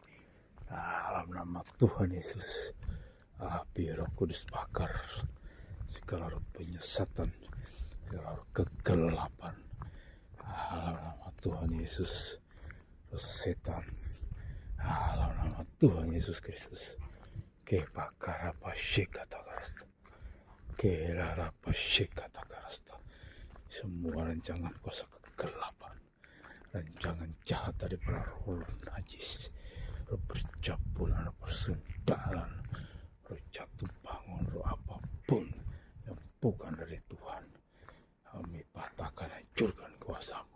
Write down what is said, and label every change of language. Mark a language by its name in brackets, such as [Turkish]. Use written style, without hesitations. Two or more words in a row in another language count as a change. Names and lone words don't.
[Indonesian] Dalam nama Tuhan Yesus, api Roh Kudus bakar segala roh penyesatan, segala roh kegelapan. Dalam nama Tuhan Yesus, roh setan. Dalam nama Tuhan Yesus Kristus. Kebakarabashi kata karasta. Kerarabashi kata karasta. Semua rancangan kuasa kegelapan rancangan jahat daripada roh najis, roh percabulan, roh persendaran, roh jatuh bangun, roh apapun yang bukan dari Tuhan, kami patahkan, hancurkan kuasamu.